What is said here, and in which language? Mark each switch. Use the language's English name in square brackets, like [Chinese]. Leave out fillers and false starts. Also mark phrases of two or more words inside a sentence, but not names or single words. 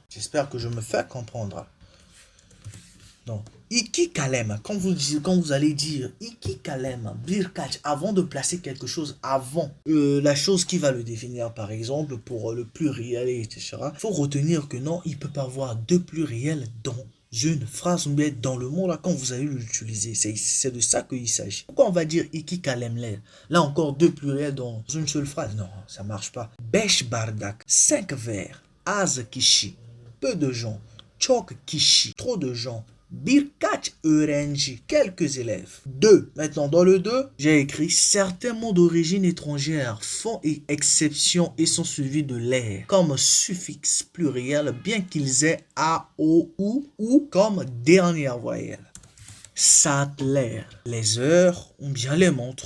[French] J'espère que je me fais comprendre. Donc, [Turkish] Iki Kalem, [French] quand vous allez dire [Turkish] Iki Kalem, [French] Birkach, avant de placer quelque chose avant la chose qui va le définir, par exemple, pour le pluriel, etc., il faut retenir que non, il ne peut pas avoir deux pluriels dans une phrase ou bien dans le mot là quand vous allez l'utiliser. C'est de ça qu'il s'agit. Pourquoi on va dire [Turkish] Iki Kalemler? [French] Là encore deux pluriels dans une seule phrase. Non, ça marche pas. [Turkish] Besh Bardak, [French] 5 verres. [Turkish] Az Kishi, [French] peu de gens. [Turkish] Chok Kishi, [French] trop de gens. [Turkish] Birkaç öğrenci, [French] quelques élèves. 2. Maintenant, dans le 2, j'ai écrit certains mots d'origine étrangère font exception et sont suivis de l'air comme suffixe pluriel, bien qu'ils aient A, O, ou comme dernière voyelle. Saatler, les heures ou bien les montres.